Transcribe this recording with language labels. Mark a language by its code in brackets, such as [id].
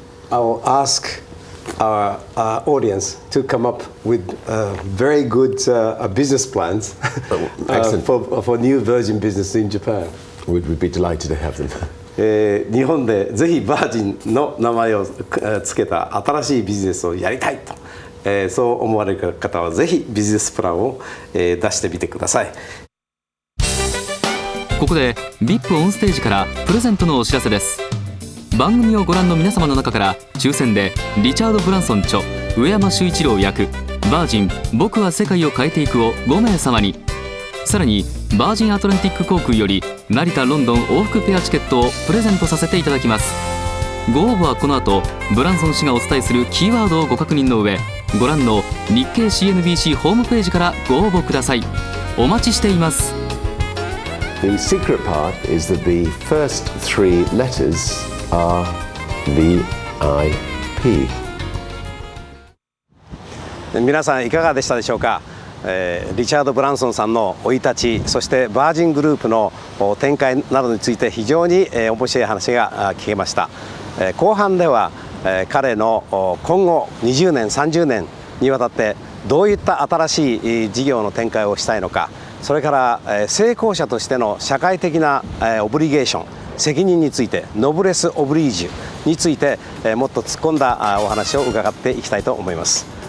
[en] I will ask our audience to come up with very good business plans for new Virgin business in Japan. We'd be delighted to have them. [ja] 日本でぜひバージンの名前をつけた新しいビジネスをやりたいと、そう思われる方はぜひビジネスプランを、出してみてください。ここで VIP オンステージからプレゼントのお知らせです。番組をご覧の皆様の中から抽選でリチャード・ブランソン著、植山周一郎役バージン僕は世界を変えていくを5名様に、さらにバージンアトランティック航空より成田・ロンドン往復ペアチケットをプレゼントさせていただきます。ご応募はこの後ブランソン氏がお伝えするキーワードをご確認の上、ご覧の日経 CNBC ホームページからご応募ください。お待ちしています。 [en] The secret part is that the first three letters are VIP. [ja] 皆さんいかがでしたでしょうか。リチャード・ブランソンさんの生い立ち、そしてバージングループの展開などについて非常に面白い話が聞けました。後半では彼の今後20年30年にわたってどういった新しい事業の展開をしたいのか、それから成功者としての社会的なオブリゲーション、責任について、ノブレス・オブリージュについてもっと突っ込んだお話を伺っていきたいと思います。